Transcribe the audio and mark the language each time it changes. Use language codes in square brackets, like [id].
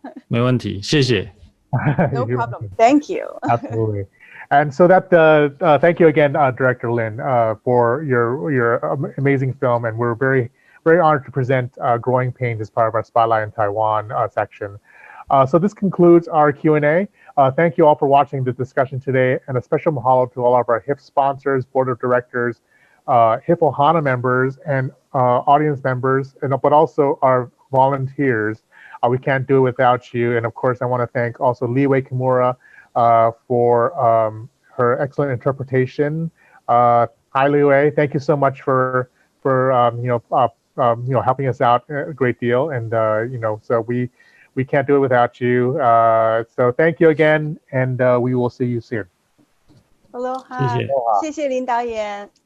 [zh] 没问题，谢谢。 [en] No problem. Thank you. Absolutely. And so thank you again, Director Lin, for your amazing film, and we're very, very honored to present Growing Pains as part of our Spotlight in Taiwan section. So this concludes our Q&A. Thank you all for watching the discussion today, and a special mahalo to all of our HIFF sponsors, board of directors, HIFF Ohana members, and audience members, but also our volunteers. We can't do it without you. And of course, I want to thank also Liwei Kimura for her excellent interpretation. Hi, Liwei. Thank you so much for helping us out a great deal. And so we can't do it without you. So thank you again, and we will see you soon. [zh] Aloha. 谢谢林导演。